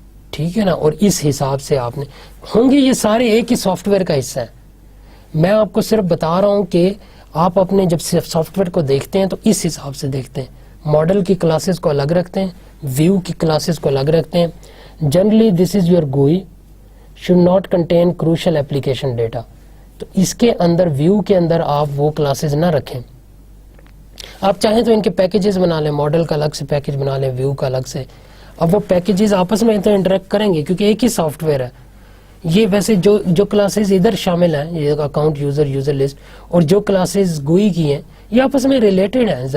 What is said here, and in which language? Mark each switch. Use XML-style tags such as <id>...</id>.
<ur>ٹھیک ہے نا, اور اس حساب سے آپ نے ہوں گے, یہ سارے ایک ہی سافٹ ویئر کا حصہ ہے. میں آپ کو صرف بتا رہا ہوں کہ آپ اپنے جب سافٹ ویئر کو دیکھتے ہیں تو اس حساب سے دیکھتے ہیں. ماڈل کی کلاسز کو الگ رکھتے ہیں, ویو کی کلاسز کو الگ رکھتے ہیں.</ur> <en>Generally this is your GUI should not contain crucial application data.</en> <ur>تو اس کے اندر ویو کے اندر آپ وہ کلاسز نہ رکھیں. آپ چاہیں تو ان کے پیکیجز بنا لیں, ماڈل کا الگ سے پیکیج بنا لیں, ویو کا الگ سے. اب وہ پیکیجز آپس میں تو انٹریکٹ کریں گے کیونکہ ایک ہی سافٹ ویئر ہے. یہ ویسے جو کلاسز ادھر شامل ہیں, یہ اکاؤنٹ, یوزر لسٹ, اور جو کلاسز GUI کی ہیں یہ آپس میں ریلیٹڈ ہیں.</ur>